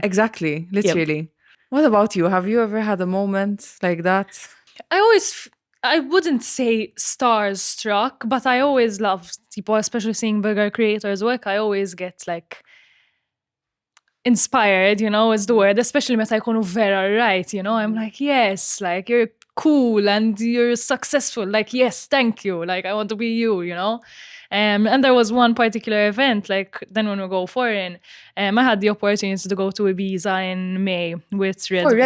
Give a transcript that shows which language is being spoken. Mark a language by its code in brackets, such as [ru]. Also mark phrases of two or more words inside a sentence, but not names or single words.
[en] exactly, literally. What about you? Have you ever had a moment like that? I wouldn't say starstruck, but I always love people, especially seeing bigger creators work. I always get like inspired, is the word, especially [mt] meta jkunu vera [en] right, I'm like, yes, like you're cool and you're successful, like, yes, thank you, like I want to be you, and there was one particular event, like then when we go foreign, I had the opportunity to go to Ibiza in May with Red Oh, Bull.